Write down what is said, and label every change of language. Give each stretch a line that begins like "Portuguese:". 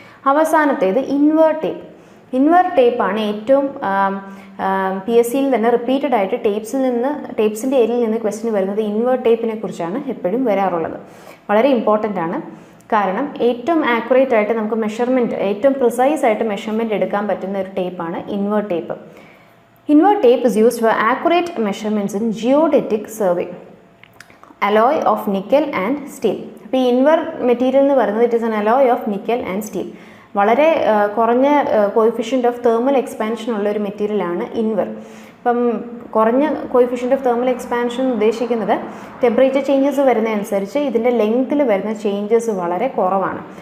Malayalam: അവസാനത്തേത് invert tape. Invert ടേപ്പാണ് ഏറ്റവും PSCയിൽ തന്നെ റിപ്പീറ്റഡ് ആയിട്ട് ടേപ്സിൻ്റെ ഏരിയയിൽ നിന്ന് ക്വസ്റ്റ്യൻ വരുന്നത് ഇൻവേർട്ട് ടേപ്പിനെ കുറിച്ചാണ് എപ്പോഴും വരാറുള്ളത്. വളരെ ഇമ്പോർട്ടൻ്റ് ആണ്. കാരണം ഏറ്റവും ആക്യുറേറ്റ് ആയിട്ട് നമുക്ക് മെഷർമെൻറ്റ്, ഏറ്റവും പ്രിസൈസ് ആയിട്ട് മെഷർമെൻറ്റ് എടുക്കാൻ പറ്റുന്ന ഒരു ടേപ്പാണ് invert tape.
English: Invert tape is used for accurate measurements in geodetic survey. Alloy of nickel and steel.
Malayalam: അപ്പോൾ ഈ ഇൻവർ മെറ്റീരിയൽ എന്ന് പറയുന്നത്
English: It is an alloy of nickel and steel.
Malayalam: വളരെ കുറഞ്ഞ കോയിഫിഷ്യൻ്റ് ഓഫ് തേർമൽ എക്സ്പാൻഷൻ ഉള്ള ഒരു മെറ്റീരിയലാണ് ഇൻവർ. അപ്പം കുറഞ്ഞ കോയിഫിഷ്യൻ്റ് ഓഫ് തേർമൽ എക്സ്പാൻഷൻ ഉദ്ദേശിക്കുന്നത് ടെമ്പറേച്ചർ ചേഞ്ചസ് വരുന്നതനുസരിച്ച് ഇതിൻ്റെ ലെങ്ത്തിൽ വരുന്ന ചേഞ്ചസ് വളരെ കുറവാണ്.